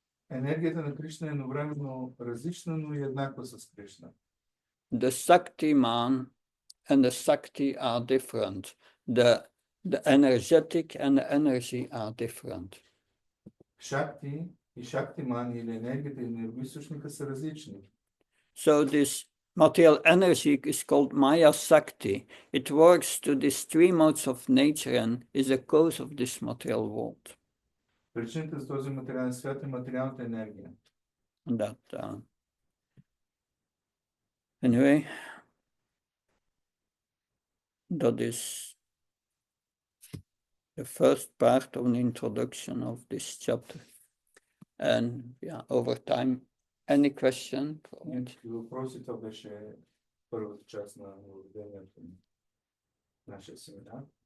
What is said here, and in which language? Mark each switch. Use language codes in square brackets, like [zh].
[bg] Енергията на Кришна е едновременно различна, но и еднаква с Кришна. [en] The Shakti man and the Shakti are different. The energetic and the energy are different. [bg] Шакти и Шактиман или енергията и енергоизточника са различни. [en] So this material energy is called Maya Shakti. It works to these three modes of nature and is a cause of this material world. [bg] Причината за този материален свят е материалната енергия. [en] Anyway, that is the first part of the introduction of this chapter. And yeah, over time, any question? [bg] Въпроси, това беше първата част на въведението на нашия семинар.